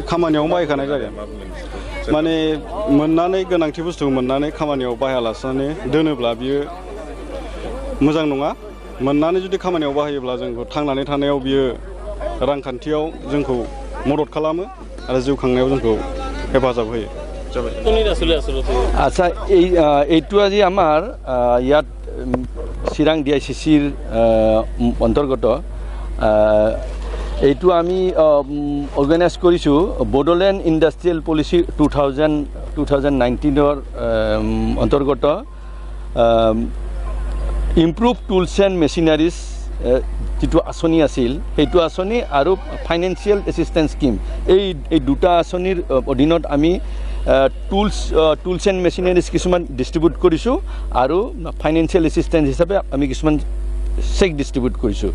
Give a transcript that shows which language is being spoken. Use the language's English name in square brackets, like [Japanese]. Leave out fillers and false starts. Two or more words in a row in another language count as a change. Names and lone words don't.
[Bodo] खामानियाव बाहायखानाय जागोन माने मोननानै गोनांथि बुस्थु मोननानै खामानियाव बाहायालासेनो दोनोब्ला बियो मोजां नङा। मोननानै जुदि खामानियाव बाहायोब्ला जोंखौ थांनानै थानायाव बियो रांखान्थियाव जोंखौ मदद खालामो आरो जिउ खांनायाव जोंखौ हेफाजाब होयो। [Assamese] আচ্ছা এইটো আজি আমাৰ ইয়াত চিৰাং DICCৰ অন্তৰ্গত এইটো আমি অৰ্গেনাইজ কৰিছোঁ বডোলেণ্ড ইণ্ডাষ্ট্ৰিয়েল পলিচি 2019ৰ অন্তৰ্গত ইমপ্ৰুভ টুলছ এণ্ড মেচিনাৰিজ যিটো আঁচনি আছিল সেইটো আঁচনি আৰু ফাইনেন্সিয়েল এছিষ্টেঞ্চ স্কিম এই দুটা আঁচনিৰ অধীনত আমি টুলছ এণ্ড মেচিনাৰিজ কিছুমান ডিষ্ট্ৰিবিউট কৰিছোঁ আৰু ফাইনেন্সিয়েল এছিষ্টেঞ্চ হিচাপে আমি কিছুমান চেক ডিষ্ট্ৰিবিউট কৰিছোঁ।